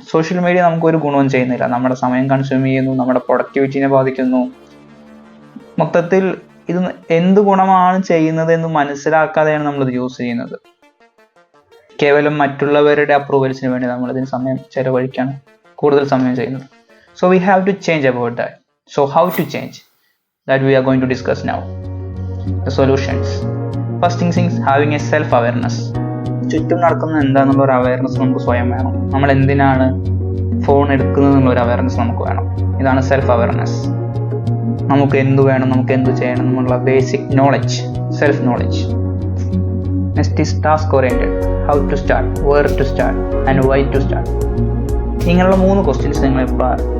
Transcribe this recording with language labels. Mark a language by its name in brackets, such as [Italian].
[Malayalam] Social media നമുക്കൊരു ഗുണവും ചെയ്യുന്നില്ല. നമ്മുടെ സമയം കൺസ്യൂം ചെയ്യുന്നു, നമ്മുടെ പ്രൊഡക്ടിവിറ്റിനെ ബാധിക്കുന്നു. മൊത്തത്തിൽ ഇത് എന്ത് ഗുണമാണ് ചെയ്യുന്നത് എന്ന് മനസ്സിലാക്കാതെയാണ് നമ്മളിത് യൂസ് ചെയ്യുന്നത്. കേവലം മറ്റുള്ളവരുടെ അപ്രൂവൽസിന് വേണ്ടി നമ്മളിതിന് സമയം ചെലവഴിക്കാണ് കൂടുതൽ സമയം ചെയ്യുന്നത്. [English] So we have to change about that. So how to change? That we are going to discuss now. The solutions. First thing is having a self-awareness. [Malayalam] ചുറ്റും നടക്കുന്നത് എന്താണെന്നുള്ള ഒരു അവയർനെസ് നമുക്ക് സ്വയം വേണം. നമ്മൾ എന്തിനാണ് ഫോൺ എടുക്കുന്നത് എന്നുള്ള ഒരു അവയർനെസ് നമുക്ക് വേണം. ഇതാണ് സെൽഫ് അവയർനെസ്. നമുക്ക് എന്ത് വേണം, നമുക്ക് എന്ത് ചെയ്യണം എന്നുള്ള basic knowledge, self knowledge. [English] Next is task oriented. How to start, where to start and why to start. [Malayalam] ഇങ്ങനെയുള്ള 3 ക്വസ്റ്റ്യൻസ് നിങ്ങൾ ഇപ്പോൾ